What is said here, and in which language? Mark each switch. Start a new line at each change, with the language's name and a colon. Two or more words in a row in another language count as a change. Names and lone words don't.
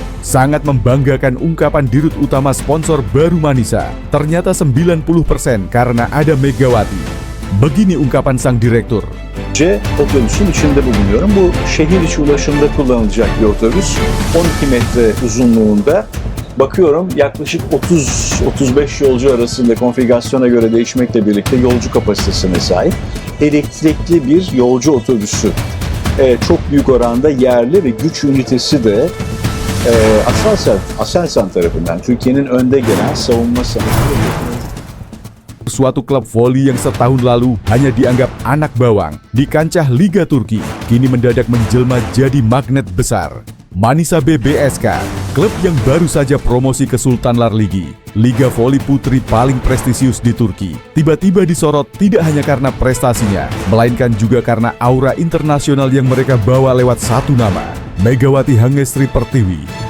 Indonesian: Sangat membanggakan ungkapan dirut utama sponsor baru Manisa. Ternyata 90% karena ada Megawati. Begini ungkapan sang direktur.
Turkish: Otobüsün içinde bulunuyorum. Bu şehir içi ulaşımda kullanılacak bir otobüs. 12 metre uzunluğunda. Bakıyorum yaklaşık 30-35 yolcu arasında konfigürasyona göre değişmekle birlikte yolcu kapasitesine sahip elektrikli bir yolcu otobüsü. Çok büyük oranda yerli ve güç ünitesi de Aselsan tarafından Türkiye'nin önde gelen savunma sanayi.
Indonesian: Suatu klub voli yang setahun lalu hanya dianggap anak bawang di kancah Liga Turki, kini mendadak menjelma jadi magnet besar. Manisa BBSK, klub yang baru saja promosi ke Sultanlar Ligi, liga voli putri paling prestisius di Turki, tiba-tiba disorot tidak hanya karena prestasinya, melainkan juga karena aura internasional yang mereka bawa lewat satu nama, Megawati Hangestri Pertiwi.